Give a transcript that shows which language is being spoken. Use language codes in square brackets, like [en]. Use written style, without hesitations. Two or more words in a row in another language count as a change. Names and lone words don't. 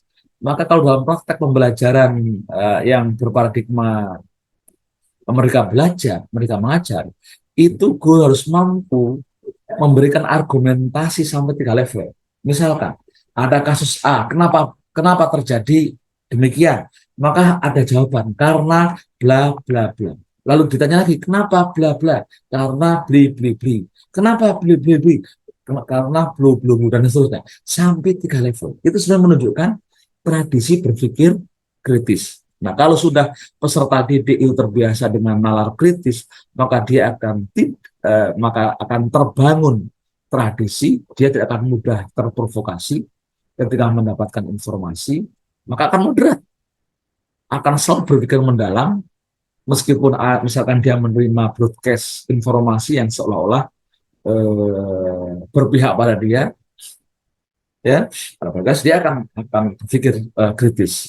[id] Maka kalau dalam praktek pembelajaran yang berparadigma mereka belajar, mereka mengajar, itu guru harus mampu memberikan argumentasi sampai 3 level. Misalkan ada kasus A, kenapa terjadi demikian? Maka ada jawaban karena bla bla bla. Lalu ditanya lagi, kenapa bla bla? Karena bli bli bli. Kenapa bli bli bli? Karena blu blu dan seterusnya. Sampai 3 level. Itu sudah menunjukkan tradisi berpikir kritis. Nah, kalau sudah peserta didik itu terbiasa dengan nalar kritis, maka dia akan terbangun tradisi, dia tidak akan mudah terprovokasi ketika mendapatkan informasi, maka akan moderat, akan selalu berpikir mendalam, meskipun misalkan dia menerima broadcast informasi yang seolah-olah berpihak pada dia, ya, dia akan berpikir kritis.